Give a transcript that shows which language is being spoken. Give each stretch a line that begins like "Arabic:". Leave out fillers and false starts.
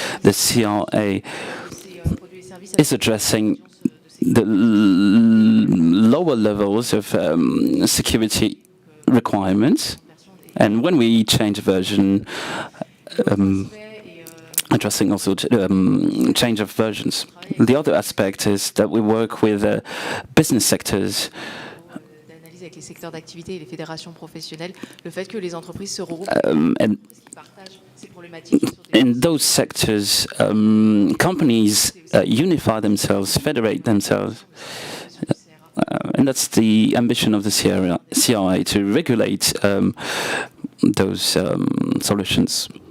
English: The CRA is addressing the lower levels of security requirements, and when we change a version, addressing also change of versions. The other aspect is that we work with business sectors.
French: Avec les secteurs d'activité et les fédérations professionnelles, le fait que les entreprises se regroupent, partagent ces problématiques.
English: In those sectors, companies unify themselves, federate themselves, and that's the ambition of the CRA, to regulate those solutions.